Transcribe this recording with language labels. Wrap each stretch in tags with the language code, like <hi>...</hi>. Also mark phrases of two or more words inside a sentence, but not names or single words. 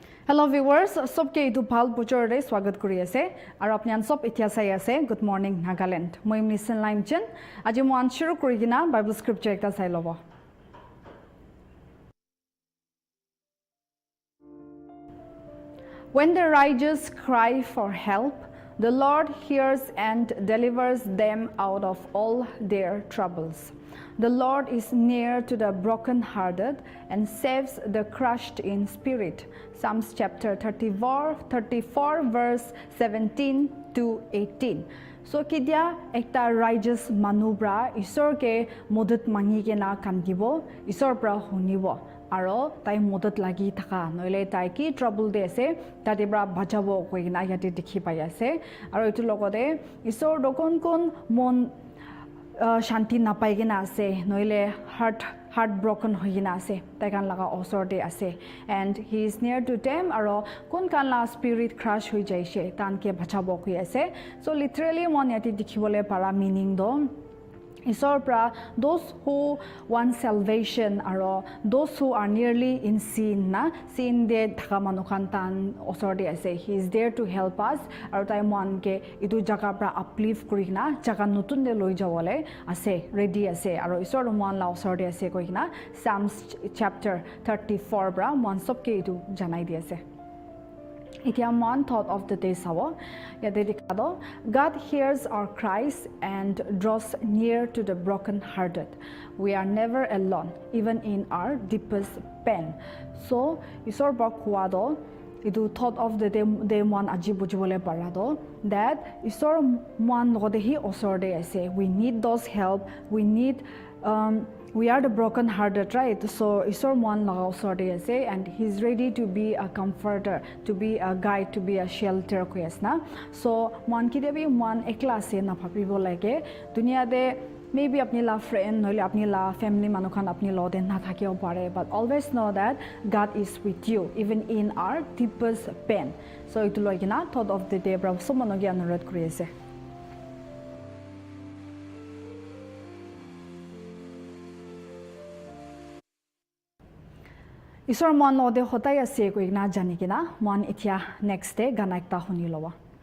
<en>Hello viewers,</en> <nag>sobke itu bhal bujor re swagat kuri ase aru apni an sob etia sai ase Good Morning Nagaland. Moi Mr. Limchen aji mo an shuru kuri gina</nag> <en>Bible scripture</en> <nag>ekta sai lobo.</nag> <en>When the righteous cry for help, the Lord hears and delivers them out of all their troubles. The Lord is near to the brokenhearted and saves the crushed in spirit. Psalms chapter 34 verse 17 to 18.</en> <nag>So kidia ekta righteous manubra isor ke modut mangi ke na kandibo isor pra hunibo aro tai modut lagi thaka noile tai ki trouble de ase tati bra bachabo koina yate dikhi pai ase aro itu logode isor dokon kon mon shanti napai gina ase noile heartbroken hoigina ase taikan laga osor de ase</nag> <en>and he is near to them</en> <nag>aro kun kan la</nag> <en>spirit crush</en> <nag>hoi jaise tan ke bachabo koi ase so literally mon yati dikhibole para meaning do isor pra</nag> <en>those who want salvation</en> <nag>aro</nag> <en>those who are nearly in sin</en> <nag>na sin de thaka manukan tan osor de ase</nag> <en>he is there to help us</en> <nag>aro tai mon ke itu jaga pra uplift kurina jaga notun de loi jawole ase ready ase aro isor mon la osor de ase koina Psalms chapter 34 bra mon sob ke itu janai di ase. Itia mon</nag> <en>thought of the day</en> <nag>sawo yate dikado</nag> <en>God hears our cries and draws near to the brokenhearted. We are never alone even in our deepest pain.</en> <nag>So isor ba kuado idu</nag> <en>thought of the day</en> <nag>mon aji bujibole parado that isor mon logode hi osor de ase</nag> <en>we need those help we are the broken hearted, right?</en> <nag>So isor mon laga osor de ase</nag> <en>and he's ready to be a comforter, to be a guide, to be a shelter</en> <nag>ko yasna. So mon ki de bi mon ekla ase na bhabibo lage dunia de maybe apni la friend noile apni la family manukhan apni lo den na thakio pare</nag> <en>but always know that God is with you even in our deepest pain.</en> <nag>So itu logina</nag> <en>thought of the day</en> <nag>bra somonogi anurod kuri ase. Isor mon lo de hotai ase ko igna jani kina mon itia</nag> <en>next day</en> <nag>gana ekta huni lowa.</nag>